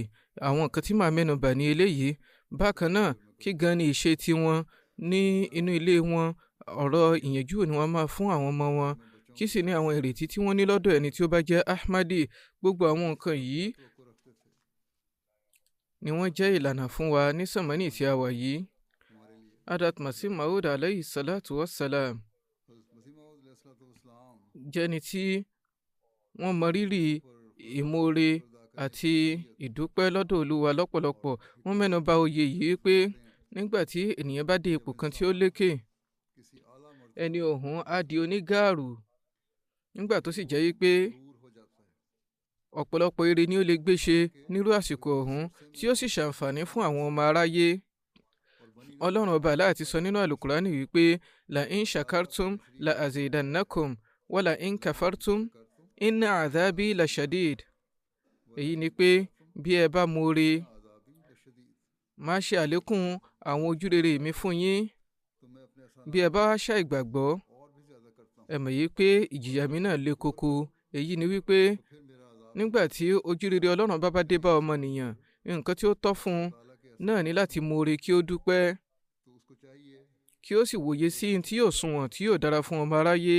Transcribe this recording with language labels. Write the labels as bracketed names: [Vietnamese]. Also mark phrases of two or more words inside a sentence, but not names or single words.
[Yoruba] Àwọn nǹkan tí màá mẹ́nu bà ní eléyìí. Bákan náà, kí gan ni ìṣe tiwọn ní inú ilé wọn, ọ̀rọ̀ ìyànjú ni wọ́n máa fún àwọn ọmọ wọn, kí sì ní àwọn ìrètí tí wọ́n ní lọ́dọ̀ ẹni tí ó bá jẹ́ Ahmadi. Gbogbo àwọn nǹkan yìí ni wọ́n jẹ́ ìlànà fún wa ní sànmọ́nì tí a wà yìí. Hadrat Masih Maud [Arabic] عليه الصلاة والسلام [Yoruba] jẹ́ni tí wọ́n mọ rírì ìmoore àti ìdúpẹ́ lọ́dọ̀ Olúwa lọ́pọ̀lọpọ̀. Wọ́n mẹ́nu bà oyè yìí pé nígbà tí ènìyàn bá dé ipò kan tí ó lékè, ẹni ọ̀hún á di onígààrú. Nígbà tó sì jẹ́ wípé ọ̀pọ̀lọpọ̀ ire ni ó lè gbé ṣe nírú àsìkò ọ̀hún tí ó sì ṣàǹfààní fún àwọn ọmọ aráyé. Ọlọ́run ọba Allah ti sọ nínú àlùkùránì wípé [Arabic] لئن شكرتم لأزيدنكم ولئن كفرتم إن عذابي لشديد. [Yoruba] Èyí ni pé bí ẹ bá moore, máa ṣe àlékún àwọn ojúrere mi fún yín. Bí ẹ bá ṣàìgbàgbọ́, ẹ mọ̀ yìí pé ìjìyà mi náà le koko. Èyí ni wípé nígbà tí ojúrere Ọlọ́run bá dé bá ọmọnìyàn, nǹkan tí ó tọ́ fún un náà ni láti moore kí ó dúpẹ́, kí ó sì wòye sí tí yóò sunwọ̀n tí yóò dára fún ọmọ aráyé.